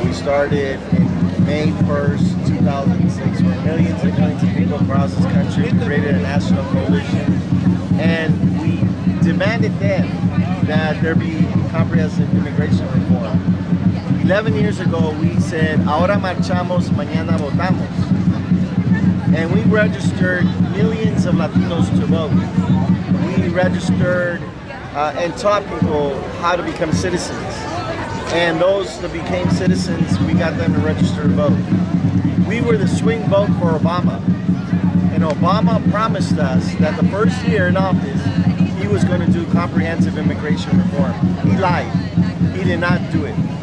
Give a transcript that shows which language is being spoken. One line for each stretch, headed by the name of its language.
English: We started in May 1st, 2006, where millions and millions of people across this country created a national coalition, and we demanded then that there be comprehensive immigration reform. 11 years ago, we said,
Spanish: ahora marchamos, mañana votamos.
English: And we registered millions of Latinos to vote. We registered and taught people how to become citizens. And those that became citizens, we got them to register to vote. We were the swing vote for Obama. And Obama promised us that the first year in office, he was going to do comprehensive immigration reform. He lied. He did not do it.